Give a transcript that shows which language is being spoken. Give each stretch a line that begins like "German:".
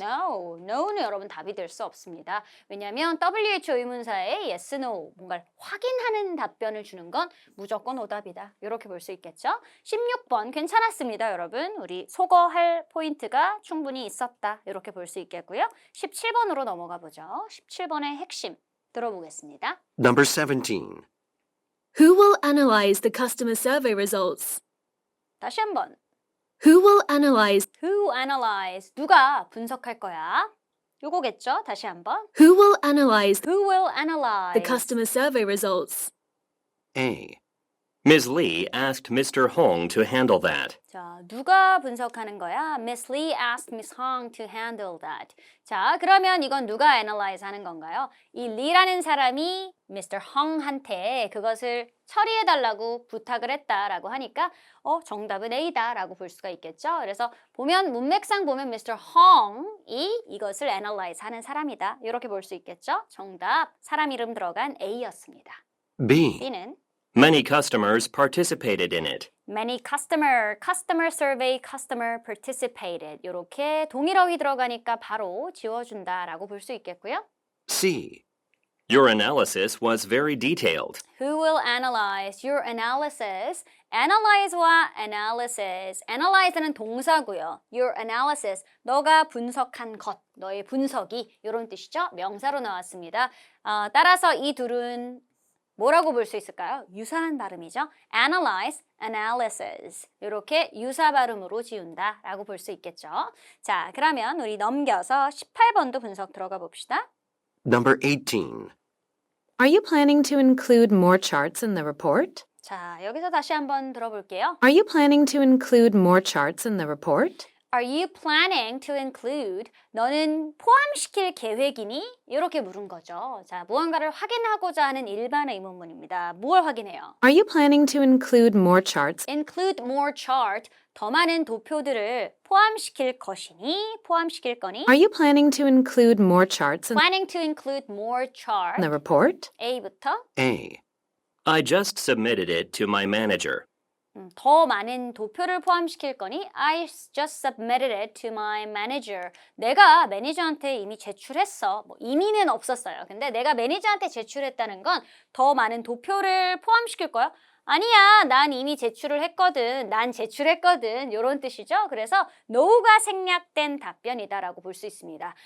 Korean: no는 여러분 답이 될 수 없습니다. 왜냐하면 WHO 의문사에 yes, no 뭔가를 확인하는 답변을 주는 건 무조건 오답이다. 이렇게 볼 수 있겠죠. 16번 괜찮았습니다, 여러분. 우리 소거할 포인트가 충분히 있었다. 이렇게 볼 수 있겠고요. 17번으로 넘어가 보죠. 17번의 핵심 들어보겠습니다.
English: Number 17. Who will analyze the customer survey results?
Korean: 다시 한번.
English: Who will analyze? Who analyze?
Korean: 누가 분석할 거야? 요거겠죠? 다시 한번.
English: Who will analyze Who will analyze? the customer survey results? A. Ms. Lee asked Mr. Hong to handle that.
Korean: 자, 누가 분석하는 거야?
English: Miss Lee asked Miss Hong to handle that.
Korean: 자, 그러면 이건 누가 analyze 하는 건가요? 이 Lee라는 사람이 Mr. Hong한테 그것을 처리해달라고 부탁을 했다라고 하니까 정답은 A다라고 볼 수가 있겠죠. 그래서 보면 문맥상 보면 Mr. Hong이 이것을 analyze 하는 사람이다. 이렇게 볼 수 있겠죠. 정답, 사람 이름 들어간 A였습니다.
English: B.
Korean: B는
English: Many customers participated in it. Many customer survey, customer participated.
Korean: 이렇게 동일어휘 들어가니까 바로 지워준다라고 볼 수 있겠고요.
English: C. Your analysis was very detailed. Who will analyze your analysis? Analyze와 analysis.
Korean: Analyze는 동사고요.
English: Your analysis,
Korean: 너가 분석한 것, 너의 분석이 이런 뜻이죠. 명사로 나왔습니다. 따라서 이 둘은 뭐라고 볼 수 있을까요? 유사한 발음이죠. Analyze, analysis. 이렇게 유사 발음으로 지운다라고 볼 수 있겠죠. 자, 그러면 우리 넘겨서 18번도 분석 들어가 봅시다.
English: Number 18. Are you planning to include more charts in the report?
Korean: 자, 여기서 다시 한번 들어볼게요.
English: Are you planning to include more charts in the report? Are you planning to include?
Korean: 너는 포함시킬 계획이니? 이렇게 물은 거죠. 자, 무언가를 확인하고자 하는 일반 의문문입니다. 뭘 확인해요?
English: Are you planning to include more charts? Include more chart.
Korean: 더 많은 도표들을 포함시킬 것이니? 포함시킬 거니?
English: Are you planning to include more charts in Planning to include more chart. the report?
Korean: A부터
English: A. I just submitted it to my manager.
Korean: 더 많은 도표를 포함시킬 거니?
English: I just submitted it to my manager.
Korean: 내가 매니저한테 이미 제출했어. 이미는 없었어요. 근데 내가 매니저한테 제출했다는 건 더 많은 도표를 포함시킬 거야? 아니야, 난 이미 제출을 했거든. 난 제출했거든. 이런 뜻이죠. 그래서 no가 생략된 답변이다라고 볼 수 있습니다.